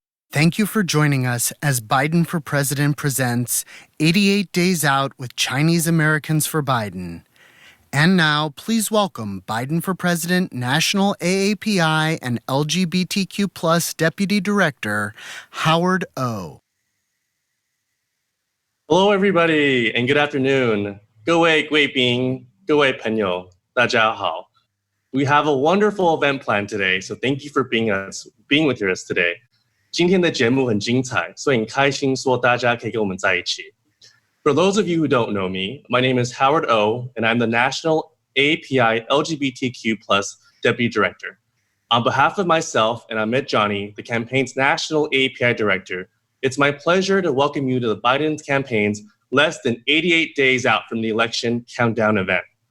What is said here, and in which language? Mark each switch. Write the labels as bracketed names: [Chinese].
[English] Thank you for joining us as Biden for President presents 88 Days Out with Chinese Americans for Biden. And now, please welcome Biden for President National AAPI and LGBTQ+ Deputy Director, Howard O. Hello, everybody, and good afternoon. [Chinese] 各位贵宾,各位朋友,大家好. [English] We have a wonderful event planned today, so thank you for being with us today. [Chinese] 今天的节目很精彩，所以很开心说大家可以跟我们在一起。 [English] For those of you who don't know me, my name is Howard O, and I'm the National AAPI LGBTQ+ Deputy Director. On behalf of myself and Amit Johnny, the campaign's National AAPI Director, it's my pleasure to welcome you to the Biden campaign's less than 88 days out from the election countdown event.